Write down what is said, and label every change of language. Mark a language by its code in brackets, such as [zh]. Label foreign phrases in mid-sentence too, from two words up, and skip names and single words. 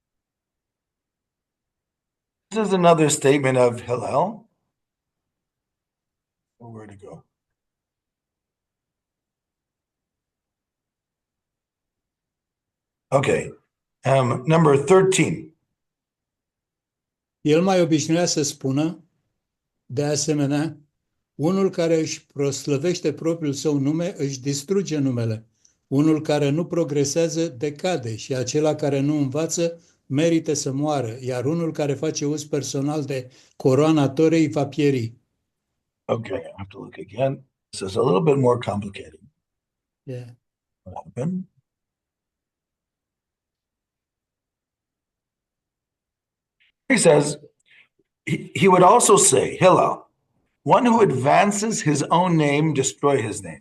[en] This is another statement of Hillel. Where to go? Okay. Number 13. [ro] El mai obișnuia să spună, de asemenea, unul care își proslăvește propriul său nume își distruge numele. Unul care nu progresează decade și acela care nu învață merită să moară, iar unul care face uz personal de coroana Torei va pieri. [en] Okay, I have to look again. This is a little bit more complicated. Yeah. What happened? He says, he would also say, Hillel, one who advances his own name, destroy his name.